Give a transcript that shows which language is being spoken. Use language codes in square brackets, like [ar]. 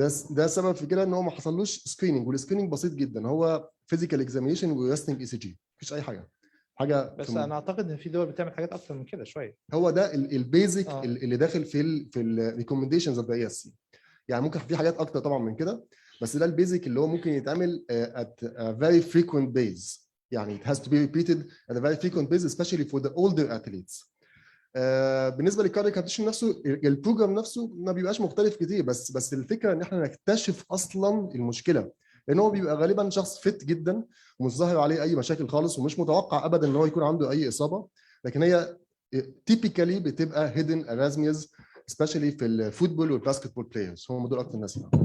[ar] ده سبب في كده ان هو ما حصلوش سكريننج، والسكريننج بسيط جدا، هو فيزيكال اكزامينشن وريستنج اي سي جي، مفيش اي حاجه بس انا اعتقد ان في دول بتعمل حاجات اكتر من كده شويه. هو ده البيزك اللي داخل في الريكومنديشنز اوف ذا اي اس سي. يعني ممكن في حاجات اكتر طبعا من كده، بس ده البيزك اللي هو ممكن يتعمل [en] at a very frequent base. [ar] يعني [en] it has to be repeated at a very frequent base especially for the older athletes. [ar] بالنسبه للكاردياك ريهابيليتيشن نفسه، البروجرام نفسه ما بيبقاش مختلف كتير، بس الفكره ان احنا نكتشف اصلا المشكله، لان هو بيبقى غالبا شخص فت جدا ومش ظاهر عليه اي مشاكل خالص، ومش متوقع ابدا ان هو يكون عنده اي اصابه، لكن هي تيبيكالي بتبقى هيدن ارازمياز سبيشالي في الفوتبول والباسكتبول بلايرز، هم دول اكتر ناس.